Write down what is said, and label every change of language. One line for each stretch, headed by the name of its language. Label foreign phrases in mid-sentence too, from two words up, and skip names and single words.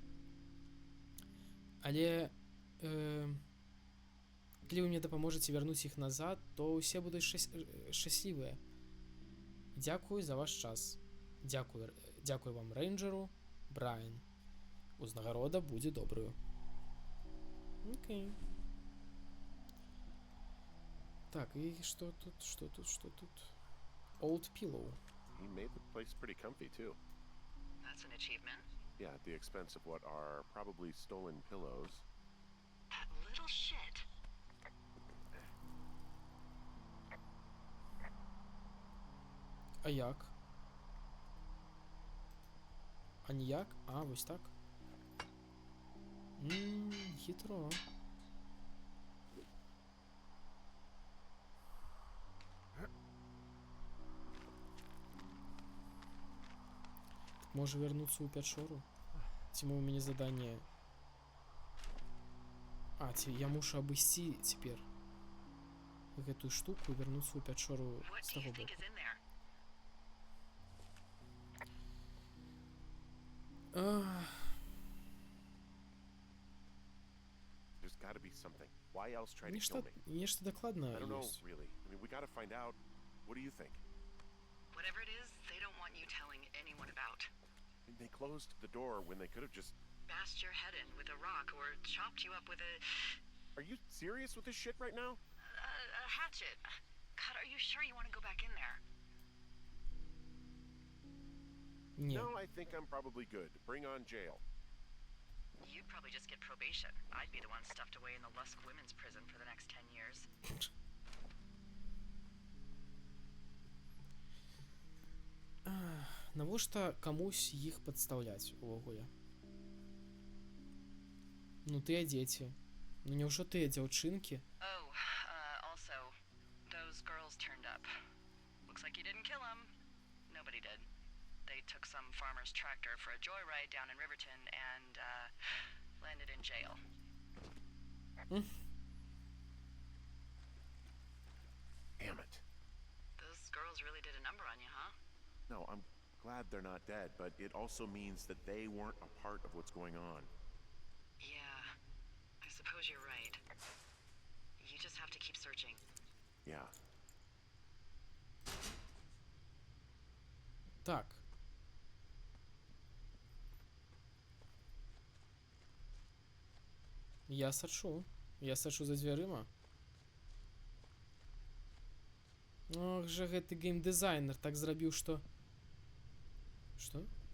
Belarusian: Але калі вы мне дапаможаце вярнуць іх назад, то ўсе будуць шчаслівыя. Дзякую за ваш час. Дзякую вам, рэйнджеру, Брайан. Узнагарода будзе добрую. Окей. Так, і што тут?
English: Old pillow. He made the place pretty comfy, too. That's an achievement. Yeah, at the expense of what are probably stolen pillows. That little shit.
Belarusian: А як? А ніяк? А, вось так. Хитро.
Ukrainian: Може вернуться у печору?
Belarusian: Ці у мене задання...
Ukrainian: А, я мушу обійти тепер
Belarusian: гэтую штуку
Ukrainian: і вернуться у печору з того боку.
English: There's got to be something. Why else try to kill me?
Russian: Нечто докладно
English: I don't know,
Russian: есть.
English: really. I mean, we got to find out. What do you think? Whatever it is, they don't want you telling anyone about. I mean, they closed the door when they could have just... bashed your head in with a rock or chopped you up with a... Are you serious with this shit right now? a hatchet. God, are you sure you want to go back in there?
Belarusian: Ні.
English: No, I think I'm probably good. Bring on jail. You'd probably just get probation. I'd be the one stuffed away in the Lusk Women's Prison for the next 10 years.
Belarusian: Навошта камусь іх падстаўляць увогуле? Ну тыя дзеці. Ну няўжо тыя дзяўчынкі?
English: Oh, also, those girls turned up. Looks like you didn't kill them. Nobody did. They took some farmer's tractor for a joyride down in Riverton and, landed in jail. Damn it. Those girls really did a number on you, huh? No, I'm glad they're not dead, but it also means that they weren't a part of what's going on. Yeah, I suppose you're right. You just have to keep searching. Yeah.
Belarusian: Так. Я сачу. Я сачу за дзвярыма. Ох жа гэты геймдызайнер так зрабіў, што... Што?